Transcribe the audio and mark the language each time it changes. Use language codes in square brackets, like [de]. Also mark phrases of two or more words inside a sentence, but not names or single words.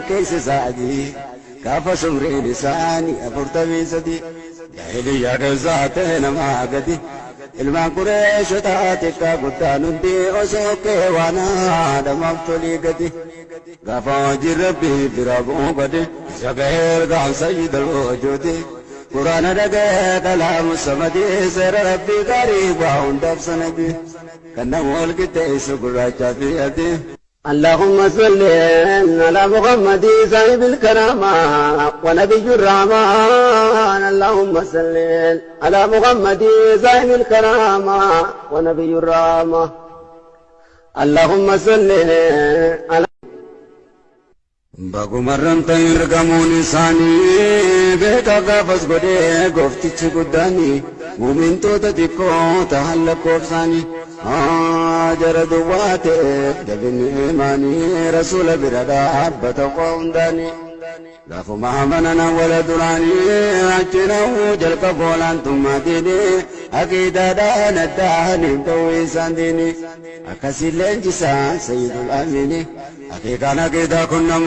[om] keessa isaanii gaafa sumriin isaanii 43 jaahiliyyaa keessaa ta'e namaa gadi ilmaan Qureeshotaa xiqqaa guddaan hundi osoo keewaana dhamaaftolii gadi gaafa hojii rabbii bira bu'uu gadi isa gahee gaaf [ar] سيد الوجود [om] quraana dhaga'ee [ar] كلام الصمد [om] seera rabbii gaarii waa hundaaf sanadi kan nama wal qixxeessu gurraachaa fi adii. [ar] اللهم صل على محمد صاحب الكرامة ونبي الرحمن اللهم صل على محمد صاحب الكرامة ونبي الرحمة اللهم صل على [om] Bagu marran ta'in argamuun isaanii beekaa gaafas godhee gooftichi guddaanii muumintoota xiqqoo ta'an lakkoofsaanii jara duwwaa ta'eef dabinni imaanii rasuula bira dhaabbata waa hundaanii gaafuma amanana wala duraanii achinahu jalqaba olaantummaatiin aqiidaadhaan addaaniif ta'uu isaan diini akkasiillee injisaan sayyidul amiini aqiiqaan aqiidaa kun nama